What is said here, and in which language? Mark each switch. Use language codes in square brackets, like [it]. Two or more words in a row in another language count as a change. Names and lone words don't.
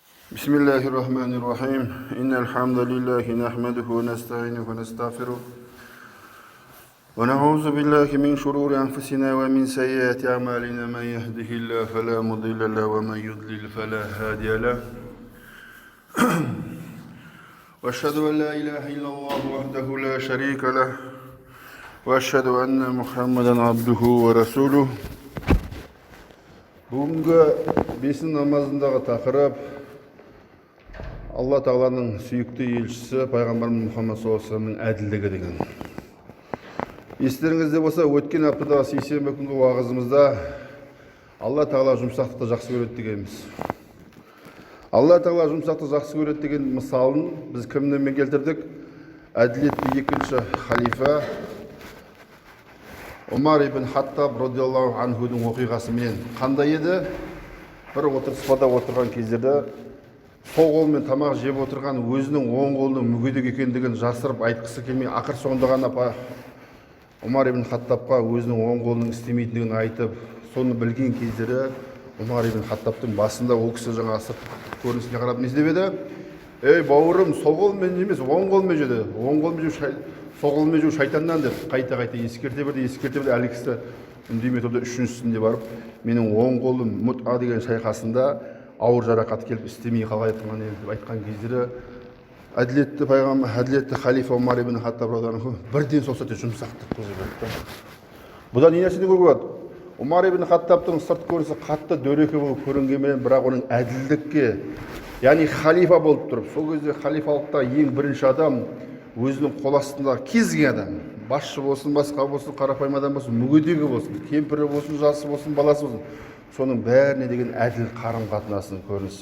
[ar] بسم الله الرحمن الرحيم إن الحمد لله نحمده ونستعينه ونستغفره ونعوذ بالله من شرور أنفسنا ومن سيئات أعمالنا من يهده الله فلا مضل له ومن يضلل فلا هادي له وأشهد أن لا إله إلا الله وحده لا شريك له وأشهد أن محمدا عبده ورسوله. [kk] Бүгінгі бесін намазындағы тақырып Алла Тағаланың сүйікті елшісі пайғамбарымыз Мұхаммад [ar] صلى الله عليه وسلم [kk] әділдігі деген. Естеріңізде болса, өткен аптадағы сейсенбі күнгі уағызымызда Алла Тағала жұмсақтықты жақсы көреді дегенбіз. Алла Тағала жұмсақты жақсы көреді деген мысалын біз кімнен келтірдік? Әділетті екінші халифа Умар ибн Хаттаб [ar] رضي الله عنه [kk] оқиғасымен. Қандай еді? Бір отырыспада отырған кездерде сол қолмен тамақ жеп отырған өзінің оң қолының мүгедек екендігін жасырып айтқысы келмей, ақыр соңында ғана Умар ибн Хаттабқа өзінің оң қолының істемейтіндігін айтып, соны білген кездері Умар ибн Хаттабтың басында ол кісі жаңа сырт көрінісіне қарап не істеп еді? Ей бауырым, сол қолмен емес, оң қолмен жеді. Оң қолмен жеу, сол қолмен жеу шайтаннан деп қайта ескерте берді. Әлгі кісі үндемей тұрды. Үшіншісінде барып, менің оң қолым мұт'a деген шайқасында ауыр жарақат келіп істемей қалай тұрған деп айтқан кездері әділетті пайғамбар, әділетті халифа Умар ибн Хаттаб [ar] رضي الله عنه [kk] бірден сол сәтте жұмсақтық көрсетті. Бұдан не нәрсені көруге болады? Умар ибн Хаттабтың сырт көрінісі қатты дөрекі болып көрінгенмен, бірақ оның әділдікке, яғни халифа болып тұрып, сол кезде халифалықта ең бірінші адам өзінің қол астындағы кез келген адам, басшы болсын, басқа болсын, қарапайым адам болсын, мүгедегі болсын, кемпірі болсын, жасы болсын, баласы болсын, соның бәріне деген әділ қарым-қатынасының көрінісі.